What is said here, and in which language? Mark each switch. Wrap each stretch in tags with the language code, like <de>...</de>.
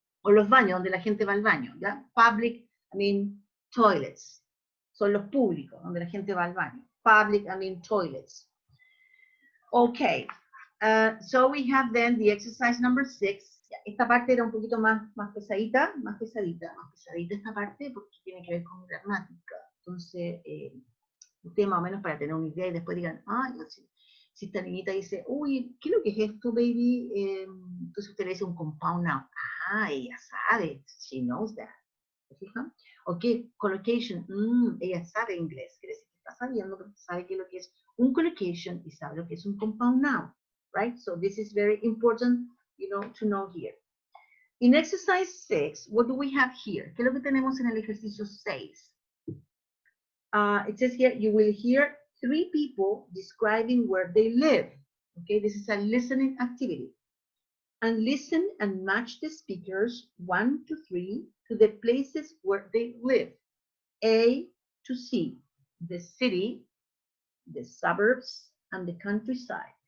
<es>O los baños donde la gente va al baño, ¿ya?</es> <en>Public, I mean, toilets.</en> <es>Son los públicos, donde la gente va al baño.</es> <en>Public, I mean, toilets. Okay. So we have then the exercise number 6.</en> <es>Esta parte era un poquito más pesadita esta parte, porque tiene que ver con gramática. Entonces, usted más o menos para tener una idea y después digan, ah, si esta niñita dice, uy, ¿qué es lo que es esto, baby? Entonces usted le dice un compound noun. Ah, ella sabe,</es> <en>she knows that.</en> <es>¿Se fijan? Ok, collocation, ella sabe inglés, quiere decir que está sabiendo, porque sabe qué es lo que es un collocation y sabe lo que es un compound noun, right?</es> <en>So this is very important, you know, to know here. In exercise 6, what do we have here?</en> <es>¿Qué es lo que tenemos en el ejercicio 6?</es> <en>It says here, you will hear 3 people describing where they live. Okay, this is a listening activity. And listen and match the speakers 1 to 3 to the places where they live. A to C, the city, the suburbs, and the countryside.</en>